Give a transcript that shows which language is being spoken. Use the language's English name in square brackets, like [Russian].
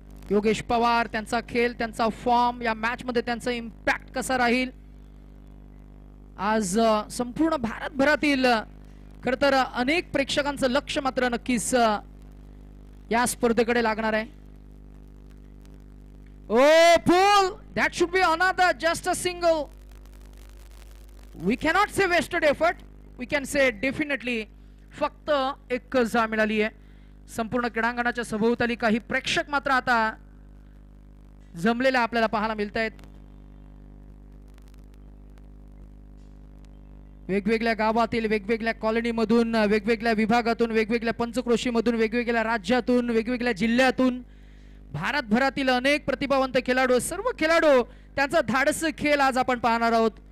[Marathi] योगेश पवार, त्यांचा खेळ, त्यांचा फॉर्म, या मॅच मध्ये त्यांचा इम्पॅक्ट कसा राहील. आज संपूर्ण भारतभरातील खरं तर अनेक प्रेक्षकांचं लक्ष मात्र नक्कीच या स्पर्धेकडे लागणार आहे. [English] Oh, pull! That should be another, just a single. We cannot say wasted effort. We can say definitely [Marathi] फक्त एकच धाव मिळाली आहे. संपूर्ण क्रीडांगणाच्या सभोवताली काही प्रेक्षक मात्र आता जमलेले आपल्याला पाहायला मिळत आहेत. वेगवेगळ्या गावातील, वेगवेगळ्या कॉलनीमधून, वेगवेगळ्या विभागातून, वेगवेगळ्या पंचक्रोशीमधून, वेगवेगळ्या राज्यातून, वेगवेगळ्या जिल्ह्यातून भारतभरातील अनेक प्रतिभावंत खेळाडू, सर्व खेळाडू त्यांचा धाडसी खेळ आज आपण पाहणार आहोत.